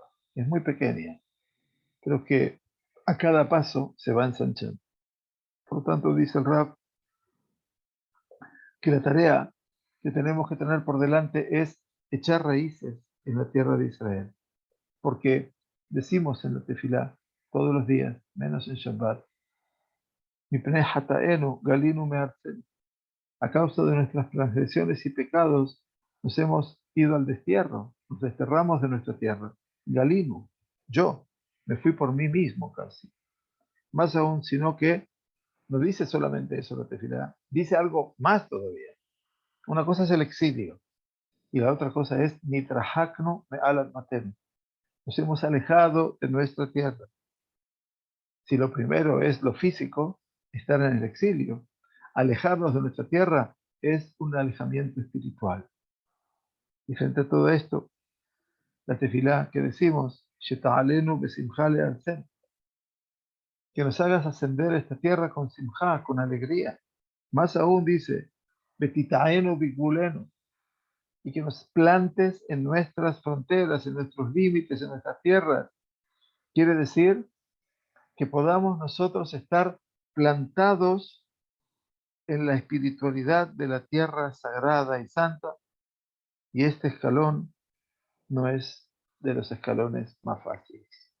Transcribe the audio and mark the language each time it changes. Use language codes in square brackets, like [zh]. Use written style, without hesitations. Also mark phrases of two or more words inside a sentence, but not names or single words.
[es] Es muy pequeña, pero que a cada paso se va ensanchando. Por lo tanto, dice el Rab, que la tarea que tenemos que tener por delante es echar raíces en la tierra de Israel. Porque decimos en la tefilá todos los días, menos en Shabbat, [he] "מפני חטאינו גלינו מארצנו". [es] A causa de nuestras transgresiones y pecados, nos hemos ido al destierro, nos desterramos de nuestra tierra. Galinu, yo, me fui por mí mismo casi. Más aún, sino que no dice solamente eso la tefilá, dice algo más todavía. Una cosa es el exilio y la otra cosa es [he] נתרחקנו מעל אדמתנו. [es] Nos hemos alejado de nuestra tierra. Si lo primero es lo físico, estar en el exilio, alejarnos de nuestra tierra es un alejamiento espiritual. Y frente a todo esto, la tefilá que decimos, [he] "שתעלנו בשמחה לארצנו", [es] que nos hagas ascender a esta tierra con simjá, con alegría. Más aún dice, [he] "ותטענו בגבולנו", [es] y que nos plantes en nuestras fronteras, en nuestros límites, en nuestras tierras. Quiere decir que podamos nosotros estar plantados en la espiritualidad de la tierra sagrada y santa, y este escalón no es de los escalones más fáciles.